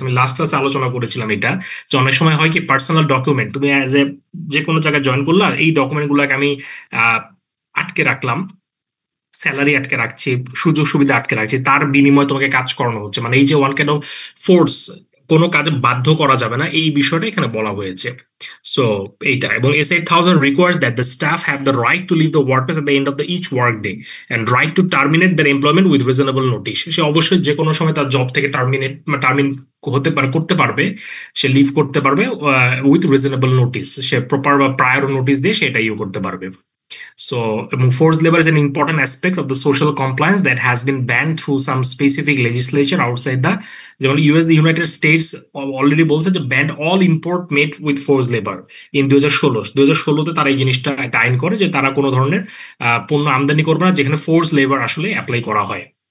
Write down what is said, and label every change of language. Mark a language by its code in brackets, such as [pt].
[bn] আমি লাস্ট ক্লাসে আলোচনা করেছিলাম এটা, যে অনেক সময় হয় কি পার্সোনাল ডকুমেন্ট তুমি অ্যাজ এ যে কোনো জায়গায় জয়েন করলা, এই ডকুমেন্ট গুলাকে আমি আহ, আটকে রাখলাম, স্যালারি আটকে রাখছি, সুযোগ সুবিধা আটকে রাখছি, তার বিনিময়ে তোমাকে কাজ করানো হচ্ছে, মানে এই যে [en] one kind of force, [bn] কোনো কাজে বাধ্য করা যাবে না, এই বিষয়টা এখানে বলা হয়েছে। সো এইটা, এবং [en] S8000 requires that the staff have the right to leave the workplace at the end of the each work day and right to terminate their employment with reasonable notice। [bn] সে অবশ্যই যে কোনো সময় তার জব থেকে terminate হতে পারে, করতে পারবে, সে লিভ করতে পারবে [en] with reasonable notice, [bn] say proper বা প্রায়র নোটিস দিয়ে সে এটা ইউ করতে পারবে। [en] So, forced labor is an important aspect of the social compliance that has been banned through some specific legislature outside the, [bn] যেমন US, [en] the United States [bn] already বলছে যে [en] banned all import made with force labour in 2016 [bn] তারা এই জিনিসটা একটা আইন করে যে তারা কোনো ধরনের পণ্য আমদানি করবে না যেখানে ফোর্স লেবার আসলে অ্যাপ্লাই করা হয়।